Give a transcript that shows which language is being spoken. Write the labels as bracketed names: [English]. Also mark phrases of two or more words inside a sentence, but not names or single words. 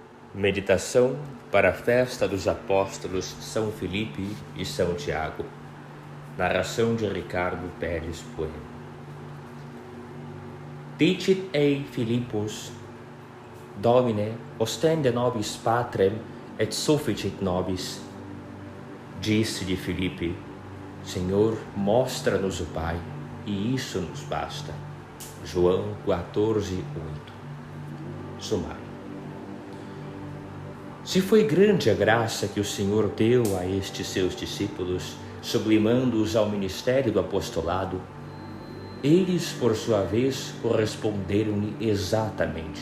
[Portuguese] Meditação para a festa dos apóstolos São Filipe e São Tiago. Narração de Ricardo Pérez Bueno. [Latin] Dicit ei Philippus, Domine, ostende nobis patrem et sufficit nobis. [Portuguese] Disse-lhe Filipe: Senhor, mostra-nos o Pai, e isso nos basta. João 14:8. Sumário. Se foi grande a graça que o Senhor deu a estes seus discípulos, sublimando-os ao ministério do apostolado, eles, por sua vez, corresponderam-lhe exatamente.